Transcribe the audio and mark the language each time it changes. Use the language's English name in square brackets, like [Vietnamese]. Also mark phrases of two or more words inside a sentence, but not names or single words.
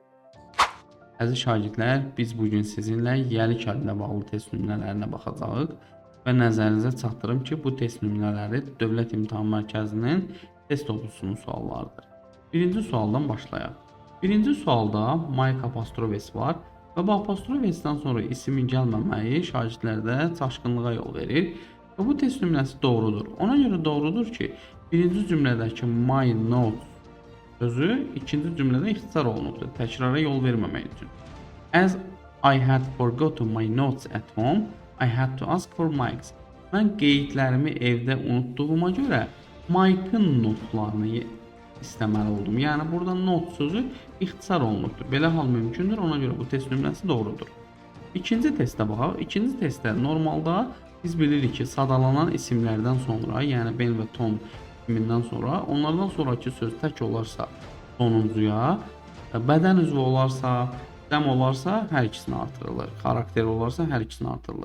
[Azerbaijani] Əziz şagirdlər, biz bugün sizinlə yiyəlik halı ilə bağlı test nümunələrinə baxacağıq və nəzərinizə çatdırım ki, bu test nümunələri Dövlət İmtahan Mərkəzinin test toplusunun suallarıdır. Birinci sualdan başlayaq. Birinci sualda Mike apostrof S var və bu apostrof S-dən sonra ismin gəlməməyi şagirdlərdə çaşqınlığa yol verir və bu test nümunəsi doğrudur. Ona görə doğrudur ki, birinci cümlədəki [English] my notes [Azerbaijani] sözü ikinci cümlədə ixtisar olunubdur, təkrara yol verməmək üçün. [English] As I had forgotten my notes at home, I had to ask for Mike's. [Azerbaijani] Mən qeydlərimi evdə unutduğuma görə Mike'ın notlarını istəməli oldum. Yəni burada not sözü ixtisar olunubdur. Belə hal mümkündür, ona görə bu test nümunəsi doğrudur. İkinci testə baxaq. İkinci testdə normalda biz bilirik ki, sadalanan isimlərdən sonra, yəni Ben və Tom ismindən sonra, onlardan sonraki söz tək olarsa sonuncuya, bədən üzvü olarsa, dəm olarsa hər ikisini artırılır, xarakter olarsa hər ikisini artırılır.